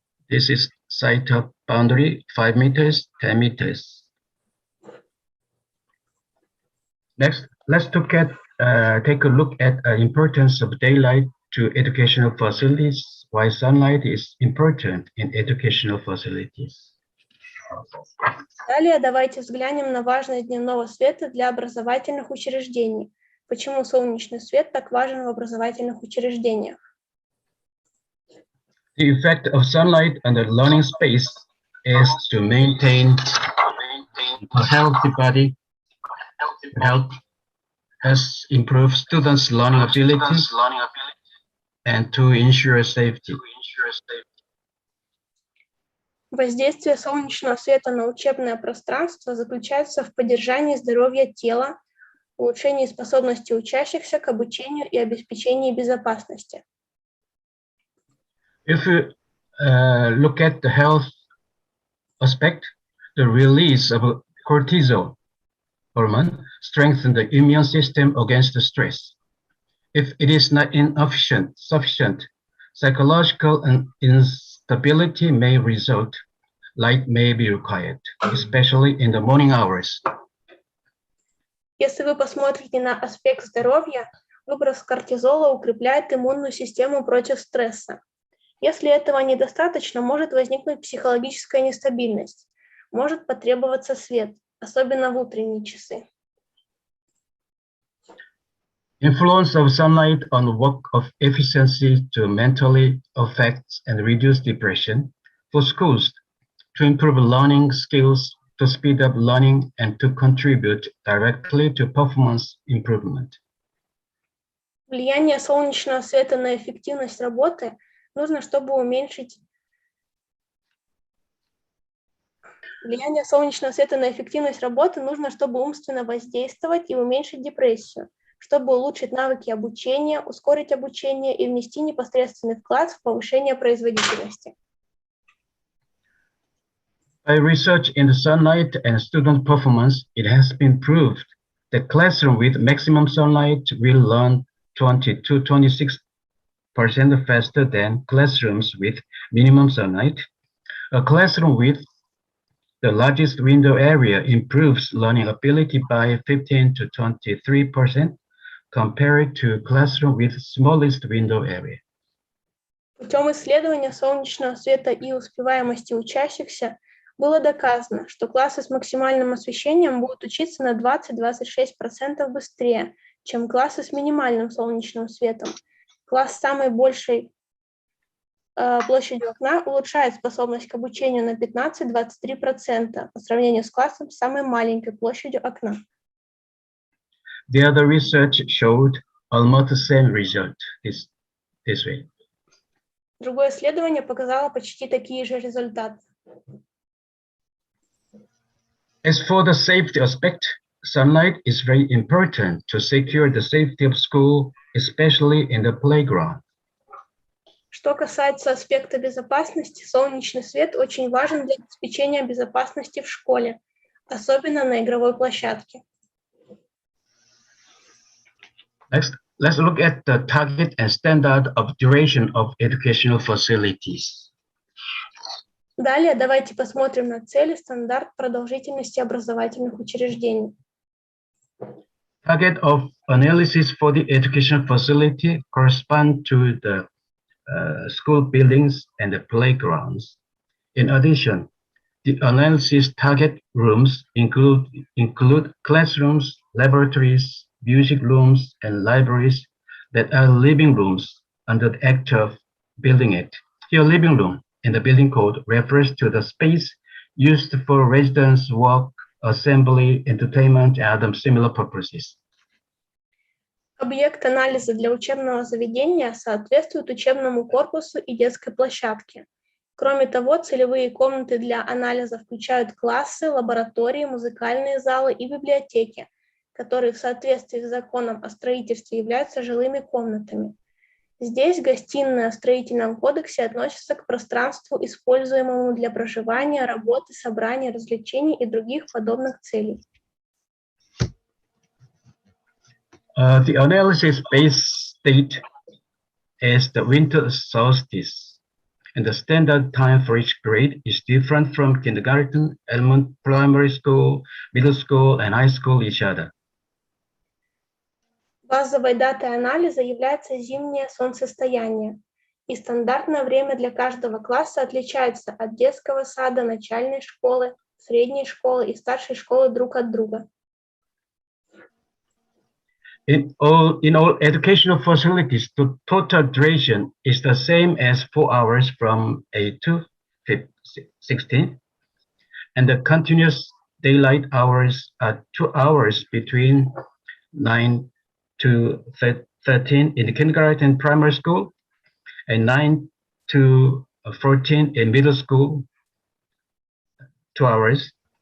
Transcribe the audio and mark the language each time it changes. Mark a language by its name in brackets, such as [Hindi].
[English] This is site of boundary 5 meters, 10 meters. Next, let's take a look at the importance of daylight to educational facilities, why sunlight is important in educational facilities. [Russian] Далее давайте взглянем на важность дневного света для образовательных учреждений. Почему солнечный свет так важен в образовательных учреждениях? [English] The effect of sunlight on the learning space is to maintain a healthy body, help us improve students' learning abilities, and to ensure safety. [Russian] Воздействие солнечного света на учебное пространство заключается в поддержании здоровья тела, улучшении способности учащихся к обучению и обеспечении безопасности. [English] If you look at the health aspect, the release of cortisol hormone strengthens the immune system against the stress. If it is not sufficient, psychological instability may result. Light may be required, especially in the morning hours. [Russian] Если вы посмотрите на аспект здоровья, выброс кортизола укрепляет иммунную систему против стресса. Если этого недостаточно, может возникнуть психологическая нестабильность, может потребоваться свет, особенно в утренние часы. [English] Influence of sunlight on work of efficiency to mentally affect and reduce depression for schools, to improve learning skills, to speed up learning, and to contribute directly to performance improvement. [Russian] Влияние солнечного света на эффективность работы нужно, чтобы уменьшить умственно воздействовать и уменьшить депрессию, чтобы улучшить навыки обучения, ускорить обучение и внести непосредственный вклад в повышение производительности. [English] By research in the sunlight and student performance, it has been proved that classroom with maximum sunlight will learn 20 to 26% faster than classrooms with minimum sunlight. A classroom with the largest window area improves learning ability by 15 to 23% compared to classroom with smallest window area. [Russian] Путем исследования солнечного света и успеваемости учащихся было доказано, что классы с максимальным освещением будут учиться на 20-26% быстрее, чем классы с минимальным солнечным светом. Класс с самой большей площадью окна улучшает способность к обучению на 15-23% по сравнению с классом с самой маленькой площадью окна. [English] The other research showed almost the same result this way. [Russian] Другое исследование показало почти такие же результаты. [English] As for the safety aspect, sunlight is very important to secure the safety of school, especially in the playground. [Russian] Что касается аспекта безопасности, солнечный свет очень важен для обеспечения безопасности в школе, особенно на игровой площадке. [English] Next, let's look at the target and standard of duration of educational facilities. [Russian] Далее давайте посмотрим на цели, стандарт продолжительности образовательных учреждений. [English] Target of analysis for the educational facility correspond to the school buildings and the playgrounds. In addition, the analysis target rooms include classrooms, laboratories, music rooms, and libraries that are living rooms under the act of building it. Here, living room in the building code refers to the space used for residents' work, assembly, entertainment, and other similar purposes. [Russian] Объект анализа для учебного заведения соответствует учебному корпусу и детской площадке. Кроме того, целевые комнаты для анализа включают классы, лаборатории, музыкальные залы и библиотеки, которые в соответствии с законом о строительстве являются жилыми комнатами. Здесь гостиная в строительном кодексе относится к пространству, используемому для проживания, работы, собрания, развлечений и других подобных целей. [English] The analysis base date is the winter solstice, and the standard time for each grade is different from kindergarten, elementary, primary school, middle school, and high school each other. [Russian] Базовой датой анализа является зимнее солнцестояние, и стандартное время для каждого класса отличается от детского сада, начальной школы, средней школы и старшей школы друг от друга. [English] In all educational facilities, the total duration is the same as 4 hours from 8 to 16, and the continuous daylight hours are 2 hours between 9 to 13 in the kindergarten and primary school, and 9 to 14 in middle school, 2 hours.